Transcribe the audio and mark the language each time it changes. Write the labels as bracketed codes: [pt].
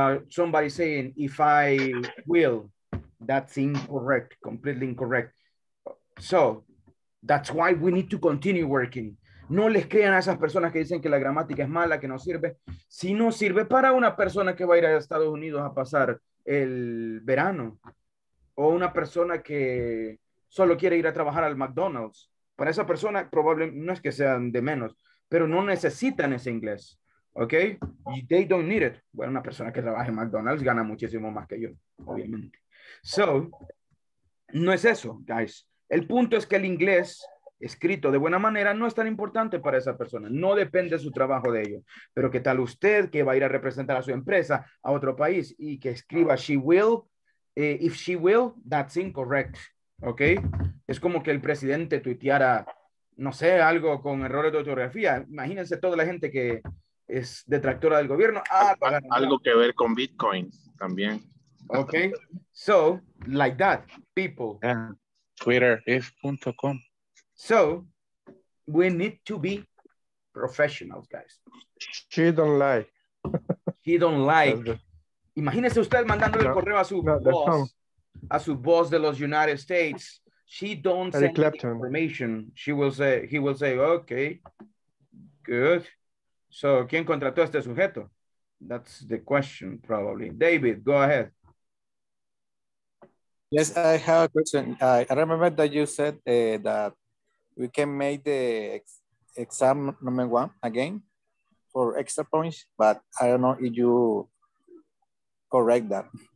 [en] Somebody saying, if I will, that's incorrect, completely incorrect. So, that's why we need to continue working. [es] No les crean a esas personas que dicen que la gramática es mala, que no sirve. Si no sirve para una persona que va a ir a Estados Unidos a pasar el verano. O una persona que solo quiere ir a trabajar al McDonald's. Para esa persona probablemente no es que sean de menos, pero no necesitan ese inglés. ¿Ok? [en] They don't need it. [es] Bueno, una persona que trabaja en McDonald's gana muchísimo más que yo, obviamente. [en] So, [es] no es eso, guys. El punto es que el inglés escrito de buena manera no es tan importante para esa persona. No depende de su trabajo de ello. Pero ¿qué tal usted que va a ir a representar a su empresa a otro país y que escriba [en] she will? If she will, that's incorrect. ¿Ok? [es] Es como que el presidente tuiteara, no sé, algo con errores de ortografía. Imagínense toda la gente que es detractora del gobierno. Algo que ver con Bitcoin también. [en] Okay, so like that, people. Twitter is.com. So we need to be professionals, guys. She don't like. She don't like. [es] Imagínese usted mandándole el correo a su boss de los United States. [en] She don't send information. He will say, okay, good. So, [es] ¿quién contrató a este sujeto? [en] That's the question, probably. David, go ahead. Yes, I have a question. I remember that you said that we can make the exam number 1 again for extra points, but I don't know if you correct that.